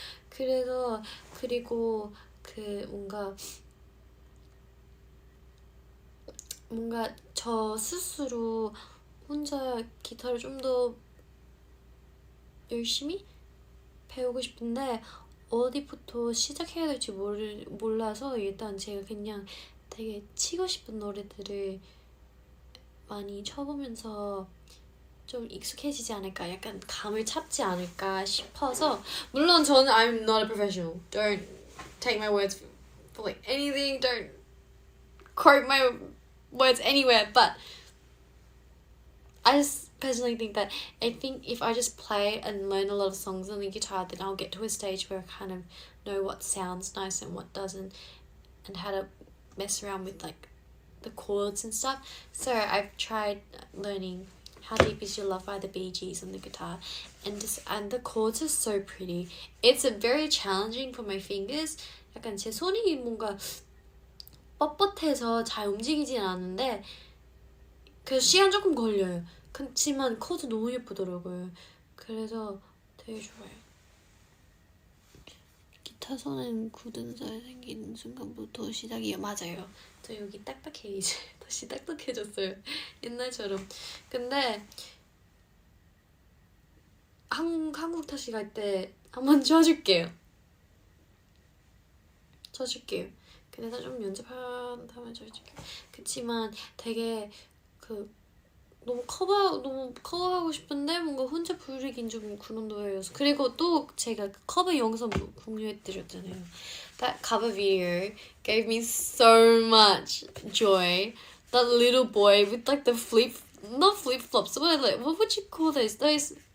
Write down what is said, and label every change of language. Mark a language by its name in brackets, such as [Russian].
[Korean] 그래서 그리고 뭔가 저 스스로 혼자 기타를 좀 더 열심히 배우고 싶은데 어디부터 시작해야 될지 몰라서 일단 제가 그냥 되게 치고 싶은 노래들을 많이 쳐보면서 좀 익숙해지지 않을까, 약간 감을 잡지 않을까 싶어서. 물론 저는 [English] I'm not a professional. Don't take my words for like anything. Don't quote my words anywhere. But I just personally think that if I just play and learn a lot of songs on the guitar, then I'll get to a stage where I kind of know what sounds nice and what doesn't, and how to mess around with like the chords and stuff. So I've tried learning How Deep Is Your Love by the Bee Gees on the guitar, and the chords are so pretty. It's very challenging for my fingers. [Korean] 약간 제 손이 뭔가 뻣뻣해서 잘 움직이진 않는데 그래서 시간 조금 걸려요. 그렇지만 코드 너무 예쁘더라고요. 그래서 되게 좋아요. 기타 손은 굳은 살 생기는 순간부터 시작이에요. 맞아요. 저 여기 딱딱해, 이제 다시 딱딱해졌어요. 옛날처럼. 근데 한국 다시 갈 때 한번 쳐줄게요. 그래서 좀 연습한 다음에 쳐줄게요. 그치만 되게 너무 커버하고 싶은데 뭔가 혼자 부르긴 좀 그런 노래여서. 그리고 또 제가 커버 영상 공유해드렸잖아요. [English] That cover video gave me so much joy. That little boy with like the not flip flops, what would you call those?